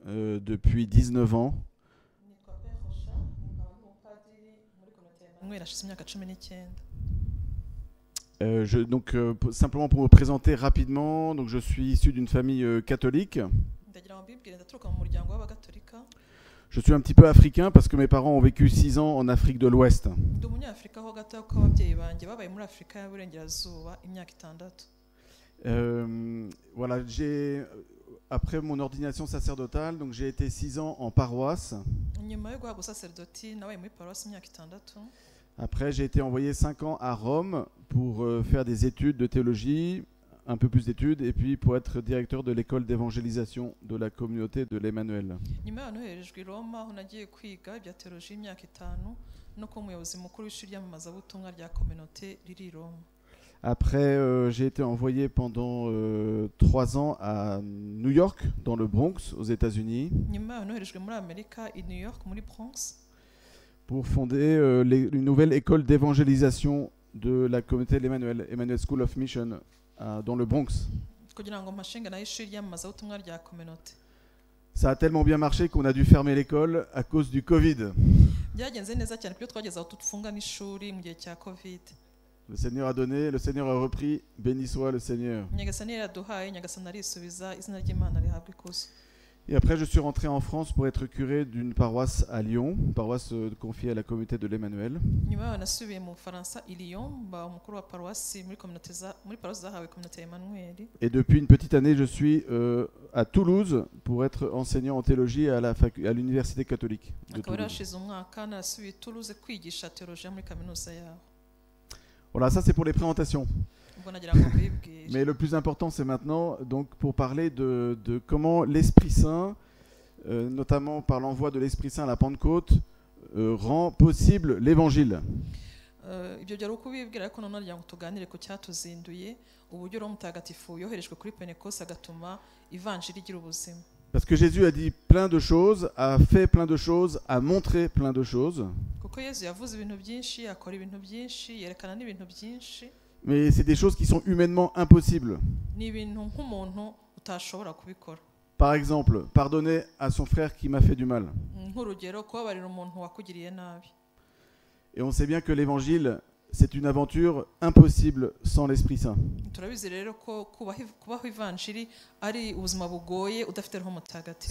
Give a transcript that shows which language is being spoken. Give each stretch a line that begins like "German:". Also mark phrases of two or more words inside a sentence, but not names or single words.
French: depuis 19 ans.
Kinyarwanda: nitwa Perosha nkaba ndi umupadiri muri komite ya Emmanuel hashize imyaka 19.
French: Simplement pour me présenter rapidement, donc je suis issu d'une famille catholique.
Kinyarwanda: ndagira ngo mbibwire ndaturuka mu muryango w'abagatolika.
French: Je suis un petit peu africain parce que mes parents ont vécu 6 ans en Afrique de l'Ouest.
Kinyarwanda: Ndi umunyafurika ho gato kuko ababyeyi banjye babaye muri Afurika y'Uburengerazuba imyaka 6.
French: Voilà, après mon ordination sacerdotale, donc j'ai été 6 ans en paroisse.
Kinyarwanda: nyuma yo guhabwa ubusaserdoti nabaye muri paruwasi imyaka 6.
French: Après, j'ai été envoyé 5 ans à Rome pour faire des études de théologie, un peu plus d'études, et puis pour être directeur de l'école d'évangélisation de la communauté de l'Emmanuel.
Kinyarwanda: nyuma yaho noherejwe i Roma aho nagiye kwiga ibya teoloji imyaka 5 no kuba umuyobozi mukuru w'ishuri ry'amamazabutumwa rya kominote riri i Roma.
French: Après, j'ai été envoyé pendant 3 ans à New York, dans le Bronx, aux États-Unis,
Kinyarwanda: nyuma yaho noherejwe muri Amerika i New York muri Bronx
French: pour fonder une nouvelle école d'évangélisation de la communauté de l'Emmanuel, Emmanuel School of Mission, dans le Bronx.
Kinyarwanda: kugira ngo mpashinga nayo ishuri ry'amamazabutumwa rya kominote.
French: Ça a tellement bien marché qu'on a dû fermer l'école à cause du Covid.
Kinyarwanda: byagenze neza cyane kuko twageze aho tufunga n'ishuri mu gihe cya Covid.
French: Le Seigneur a donné, le Seigneur a repris, béni soit le Seigneur.
Kinyarwanda: nyagasani yaraduhaye nyagasani arisubiza izina ry'Imana rihabwa ikuzo.
French: Et après, je suis rentré en France pour être curé d'une paroisse à Lyon, paroisse confiée à la communauté de l'Emmanuel.
Kinyarwanda: nyuma yaho nasubiye mu Bufaransa i Lyon mba umukuru wa paruwasi muri paruwasi zahawe kominote ya Emmanuel.
French: Et depuis une petite année, je suis à Toulouse pour être enseignant en théologie à l'université catholique de
Kinyarwanda: akaba
French: Toulouse.
Kinyarwanda: yarashize umwaka narasubiye i Toulouse kwigisha teolojiya muri kaminuza yaho.
French: Voilà, ça c'est pour les présentations.
Kinyarwanda: ubwo nagira ngo mbibwire.
French: Mais le plus important, c'est maintenant donc pour parler de comment l'Esprit Saint, notamment par l'envoi de l'Esprit Saint à la Pentecôte, rend possible l'Évangile.
Kinyarwanda: ibyo byari ukubibwira ariko none nagira ngo tuganire ku cyatuzinduye uburyo Roho Mutagatifu yoherejwe kuri Pentecoste agatuma ivanjiri igira ubuzima.
French: Parce que Jésus a dit plein de choses, a fait plein de choses, a montré plein de choses.
Kinyarwanda: kuko Yesu yavuze ibintu byinshi akora ibintu byinshi yerekana n'ibintu byinshi
French: Mais c'est des choses qui sont humainement impossibles.
Kinyarwanda: ni ibintu nk'umuntu utashobora kubikora.
French: Par exemple, pardonner à son frère qui m'a fait du mal.
Kinyarwanda: nk'urugero kubabarira umuntu wakugiriye nabi.
French: Et on sait bien que l'évangile, c'est une aventure impossible sans l'Esprit Saint.
Kinyarwanda: turabizi rero ko kubaho ivanjiri ari ubuzima bugoye udafite Roho Mutagatifu.